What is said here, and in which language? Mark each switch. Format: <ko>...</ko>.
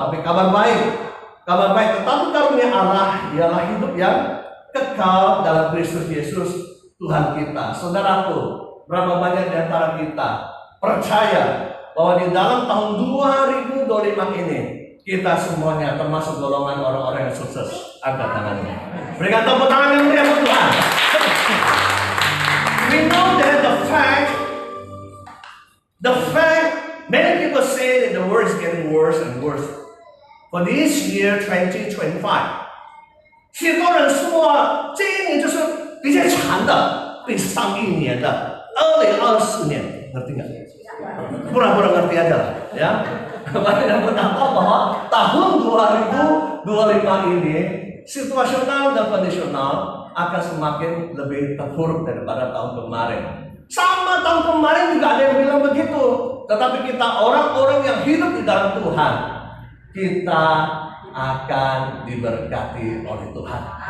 <id>Tapi kabar baik tetapi karunia Allah ialah hidup yang kekal dalam Kristus Yesus Tuhan kita. Saudaraku, berapa banyak di antara kita percaya bahwa di dalam tahun 2025 ini kita semuanya termasuk golongan orang-orang yang sukses? Angkat tangannya. Berikan tepuk tangan yang meriah untuk Tuhan.</id> <en>We know that the fact, many people say that the world is getting worse and worse. For this year 2025,</en> <zh>许多人说今年就是比较长的，比上一年的2024年，</zh> <id>ngerti nggak? Pura-pura ngerti aja lah, ya. Banyak betapa bahwa tahun 2025 ini situasional dan kondisional akan semakin lebih terpuruk daripada tahun kemarin. Sama tahun kemarin juga ada yang bilang begitu. Tetapi kita orang-orang yang hidup di dalam Tuhan, kita akan diberkati oleh Tuhan.</id>